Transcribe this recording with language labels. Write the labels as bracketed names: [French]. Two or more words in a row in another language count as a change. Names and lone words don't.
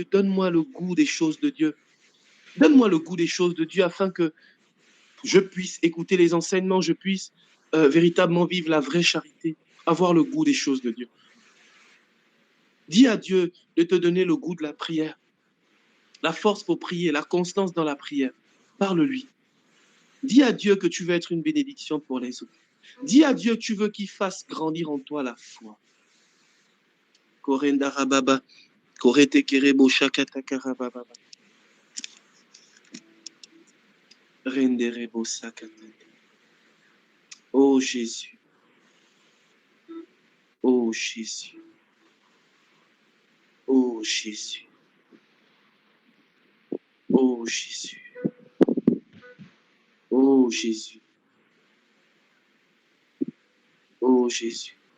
[French] Donne-moi le goût des choses de Dieu. Donne-moi le goût des choses de Dieu afin que je puisse écouter les enseignements, je puisse véritablement vivre la vraie charité, avoir le goût des choses de Dieu. Dis à Dieu de te donner le goût de la prière, la force pour prier, la constance dans la prière. Parle-lui. Dis à Dieu que tu veux être une bénédiction pour les autres. Dis à Dieu que tu veux qu'il fasse grandir en toi la foi. Korendarababa, koretekerebo shakatakarababa. Renderebo sakatata. Oh Jésus. Oh Jésus. Oh Jésus. Oh Jésus. Oh Jésus. Oh Jésus.